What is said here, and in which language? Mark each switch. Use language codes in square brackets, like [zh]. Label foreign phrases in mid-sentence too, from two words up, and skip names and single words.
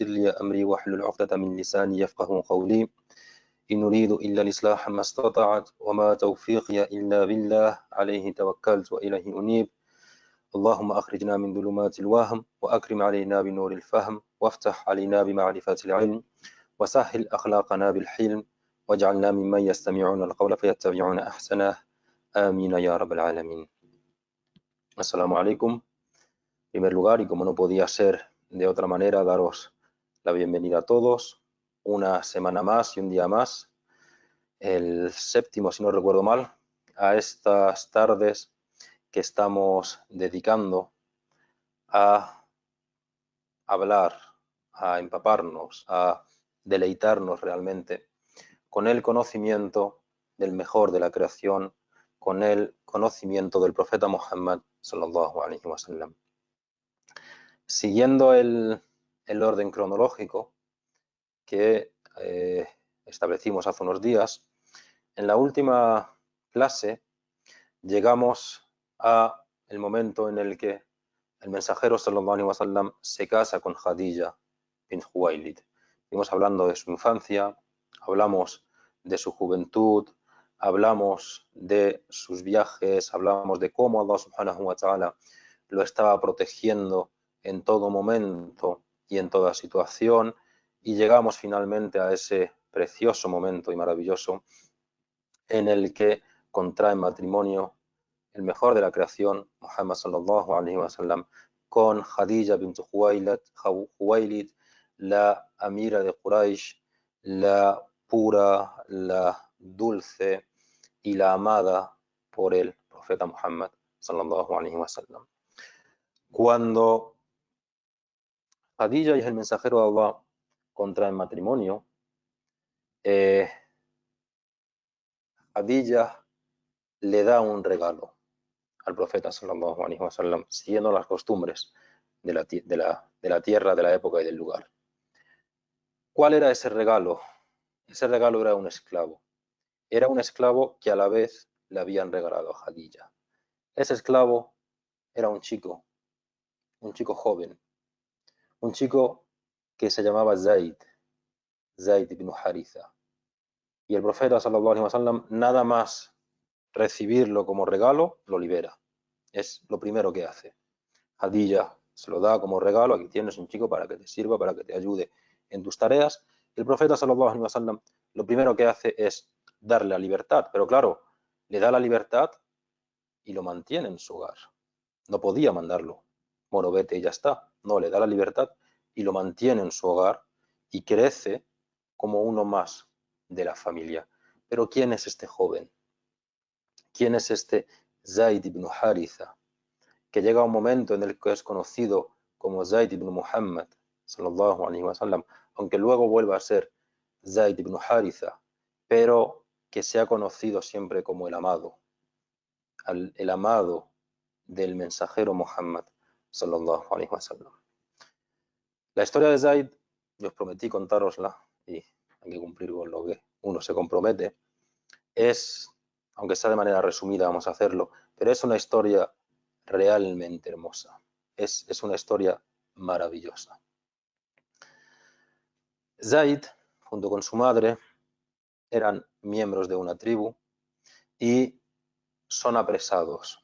[ar] لي أمري واحلل عقدة من لساني يفقه قولي إن أريد إلا الإصلاح ما استطعت وما توفيقي إلا بالله عليه توكلت وإليه أنيب اللهم أخرجنا من ظلمات الوهم وأكرم علينا بنور الفهم وافتح علينا بمعرفة العلم وسهل أخلاقنا بالحلم واجعلنا ممن يستمعون القول فيتبعون أحسنه آمين يا رب العالمين. السلام عليكم. [es] En primer lugar, y como no podía ser de otra manera, daros la bienvenida a todos. Una semana más y un día más, el séptimo, si no recuerdo mal, a estas tardes que estamos dedicando a hablar, a empaparnos, a deleitarnos realmente con el conocimiento del mejor de la creación, con el conocimiento del profeta Muhammad [ar] صلى الله عليه وسلم. [es] Siguiendo el orden cronológico que establecimos hace unos días, en la última clase llegamos a el momento en el que el mensajero [ar] صلى الله عليه وسلم [es] se casa con Khadija bin Khuwailid. Estuvimos hablando de su infancia, hablamos de su juventud, hablamos de sus viajes, hablamos de cómo Allah subhanahu [ar] وتعالى [es] lo estaba protegiendo en todo momento y en toda situación, y llegamos finalmente a ese precioso momento y maravilloso en el que contrae matrimonio el mejor de la creación, Muhammad [ar] صلى الله عليه وسلم, [es] con Khadija bint Khuwailid, la amira de Quraysh, la pura, la dulce y la amada por el profeta Muhammad [ar] صلى الله عليه وسلم. [es] Cuando Khadija y el mensajero de Allah contraen matrimonio, Khadija le da un regalo al profeta [ar] صلى الله عليه وسلم, [es] siguiendo las costumbres de la tierra, de la época y del lugar. ¿Cuál era ese regalo? Ese regalo era un esclavo. Era un esclavo que a la vez le habían regalado a Khadija. Ese esclavo era un chico joven, un chico que se llamaba Zaid ibn Haritha. Y el profeta [ar] صلى الله عليه وسلم, [es] nada más recibirlo como regalo, lo libera. Es lo primero que hace. Khadija se lo da como regalo: aquí tienes un chico para que te sirva, para que te ayude en tus tareas. El profeta [ar] صلى الله عليه وسلم [es] lo primero que hace es darle la libertad, pero claro, le da la libertad y lo mantiene en su hogar. No podía mandarlo, bueno, vete y ya está. No, le da la libertad y lo mantiene en su hogar y crece como uno más de la familia. Pero ¿quién es este joven? ¿Quién es este Zaid ibn Haritha? Que llega un momento en el que es conocido como Zaid ibn Muhammad [ar] صلى الله عليه وسلم, [es] aunque luego vuelva a ser Zaid ibn Haritha, pero que se ha conocido siempre como el amado del mensajero Muhammad [ar] صلى الله عليه وسلم. [es] La historia de Zaid, yo os prometí contárosla y hay que cumplir con lo que uno se compromete. Es, aunque sea de manera resumida, vamos a hacerlo, pero es una historia realmente hermosa. Es una historia maravillosa. Zaid, junto con su madre, eran miembros de una tribu y son apresados.